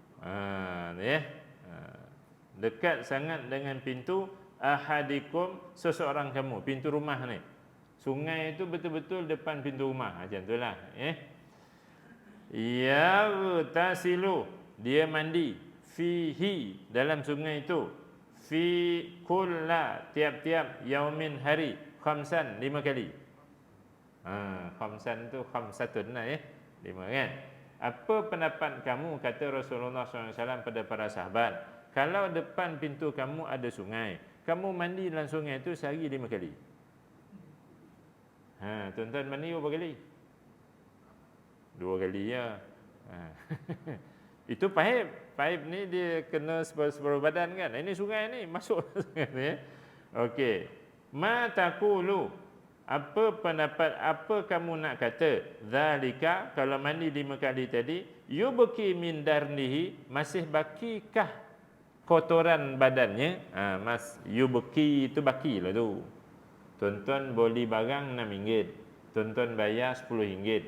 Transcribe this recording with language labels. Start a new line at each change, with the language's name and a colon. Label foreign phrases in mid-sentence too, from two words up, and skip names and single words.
Malay: Dekat sangat dengan pintu ahadikum, seseorang kamu, pintu rumah ni. Sungai itu betul-betul depan pintu rumah, macam itulah. Yaghtasilu, dia mandi, fihi, dalam sungai itu,
Arabic: في كل,
Malay: tiap-tiap yaumin, hari, khamsan, 5 kali. Khamsan tu khamsatun lah 5 kan. Apa pendapat kamu, kata Rasulullah SAW pada para sahabat, kalau depan pintu kamu ada sungai, kamu mandi dalam sungai itu sehari 5 kali. Tuan-tuan mandi berapa kali? 2 kali ya. Itu paip ni dia kena separuh badan kan. Ini sungai ni masuk sungai ni. Okey.
Arabic: ما تقولون,
Malay: apa pendapat, apa kamu nak kata? Zalika, kalau mandi 5 kali tadi,
Arabic: يبقى من درنه,
Malay: masih bakikah kotoran badannya? Mas, yubki itu baki lah tu. Tuan-tuan beli barang RM6, tuan-tuan bayar RM10.